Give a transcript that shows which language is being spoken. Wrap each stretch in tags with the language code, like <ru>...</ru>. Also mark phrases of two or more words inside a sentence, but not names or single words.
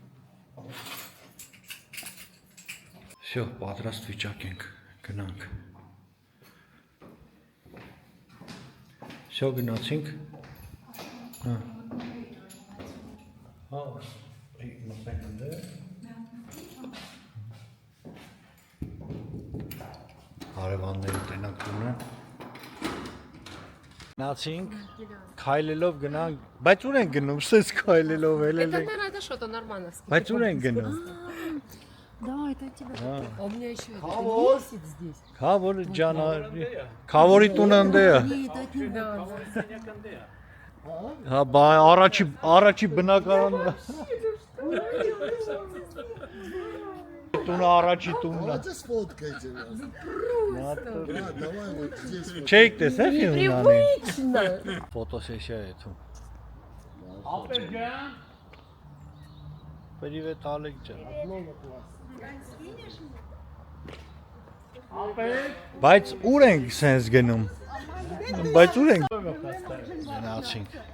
<hy>Всё, պատրաստ վիճակ ենք, գնանք։ Всё, գնացինք։ Հա։ Հա, մտնենք ընդեր։ Հարևանների տենանք տունը։ Գնացինք, քայլելով գնանք, բայց ուր են գնում, սես քայլելով էլ</hy> <ru>Это это что-то нормально.</ru> <hy>Բայց ուր են գնում։</hy> <ru>Да, это тебе. А у меня еще это висит здесь.</ru> <hy>Քավոր ջան, քավորի տունը ընդե է։</hy> <ru>Нет, это не да.</ru> <hy>Հա, բա առաջի բնակարանն է։ Տունը առաջի տունն է։</hy> <ru>Давайте сфоткайте нас. Давай вот здесь.</ru> <hy>Չեք տեսել ֆիլմն անի։</hy> <ru>Привычно.</ru> <hy>Ֆոտոսեսիա է թում։ Привет, Ալեք ջան։ Բայց ուր ենք սենց գնում։ Բայց ուր ենք գնացինք։</hy>